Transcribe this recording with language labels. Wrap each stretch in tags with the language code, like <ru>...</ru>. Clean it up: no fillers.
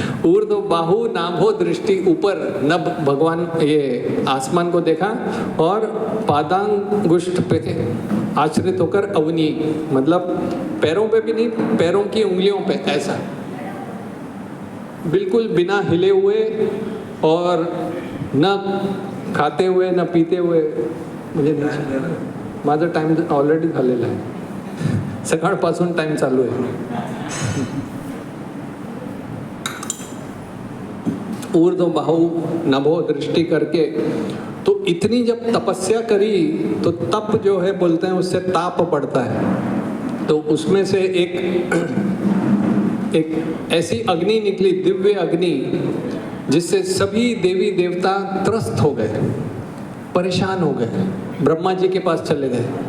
<sa>ऊर्ध्व बाहु नाभो दृष्टि,</sa> <hi>ऊपर नभ भगवान ये आसमान को देखा और पादांगुष्ठ पे आश्रित होकर अवनी, मतलब पैरों पे भी नहीं, पैरों की उंगलियों पे ऐसा बिल्कुल बिना हिले हुए और न खाते हुए न पीते हुए। मुझे नहीं,</hi> <mr>माझा टाइम ऑलरेडी झालेला आहे, सकाळपासून टाइम चालू आहे।</mr> <hi>ऊर्ध्व बाहु नभो दृष्टि करके, तो इतनी जब तपस्या करी तो तप जो है बोलते हैं उससे ताप बढ़ता है। तो उसमें से एक ऐसी अग्नि निकली, दिव्य अग्नि, जिससे सभी देवी देवता त्रस्त हो गए, परेशान हो गए, ब्रह्मा जी के पास चले गए।</hi>